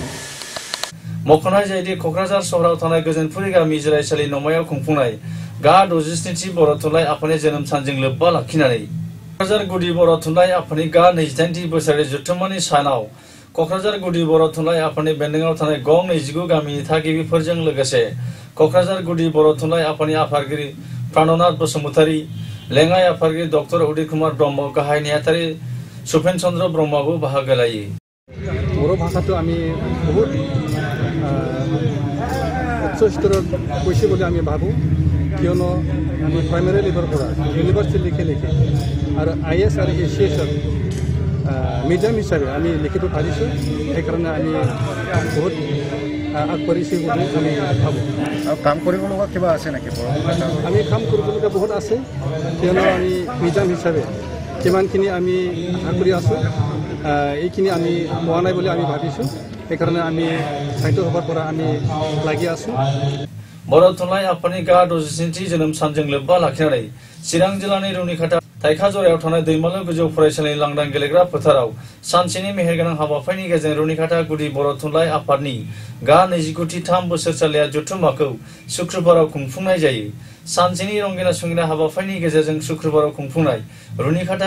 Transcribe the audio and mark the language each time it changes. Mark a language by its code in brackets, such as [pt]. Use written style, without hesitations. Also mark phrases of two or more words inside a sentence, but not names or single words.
[brx] मख'नाय जायोदि क'क्राझार सहराव थानाय गोजोनपुरि गामि जिरायसालि न'मायाव खुंफुंनाय गा 67थि बर' थुनलाइ आफादनि जोनोम सानजों लोब्बा लाखिनानै क'क्राझार गुदि बर' थुनलाइ आफादनि गा 28थि बोसोरारि जथुम्मानि सानाव क'क्राझार गुदि बर' थुनलाइ आफादनि बेन्दोङाव थानाय गं 29 गामिनि थागिबिफोरजों लोगोसे क'क्राझार गुदि बर' थुनलाइ आफादनि आफादगिरि प्राणनाथ बसुमतारी लेङाइ आफादगिरि डक्टर उदित कुमार ब्रह्म गाहाय नेहाथारि सुपेन चन्द्र ब्रह्मआबो बाहागो लायो [as] बर' भाषाটো আমি বহুত উচ্চ স্তৰত কৈছে বুলি আমি ভাবোঁ কিয়নো আমি [en] primary level [as] পৰা ইউনিভাৰ্চিটিলৈকে লিখে আৰু IAS আৰু ACSৰ মিডিয়াম হিচাপে আমি লিখিব পাৰিছোঁ সেইকাৰণে আমি বহুত আগবাঢ়িছোঁ বুলি আমি ভাবোঁ আৰু কাম কৰিব লগা কিবা আছে নেকি আমি কাম কৰিবলগীয়া বহুত আছে কিয়নো আমি মিডিয়াম হিচাপে কিমানখিনি আমি আগবাঢ়ি আছোঁ এইখিনি আমি পোৱা নাই বুলি আমি ভাবিছোঁ সেইকাৰণে আমি সাহিত্য সভাৰ পৰা আমি লাগি আছোঁ [brx] बर' थुनलाइ आफादनि गा 67थि जोनोम सानजों लोब्बा लाखिनानै चिरां जिल्लानि रुनिखाता थाइखाजरायाव थानाय दैमालु गोजौ फरायसालिनि लांदां गेलेग्रा फोथाराव सानसेनि मेहेरगोनां हाबाफारिनि गेजेरजों रुनिखाता गुदि बर' थुनलाइ आफादनि गा 29थि 3 बोसोरसालिया जथुम्माखौ शुक्रबाराव खुंफुंनाय जायो सानसेनि रंगिना संगिना हाबाफारिनि गेजेरजों शुक्रबाराव खुंफुंनाय रुनिखाता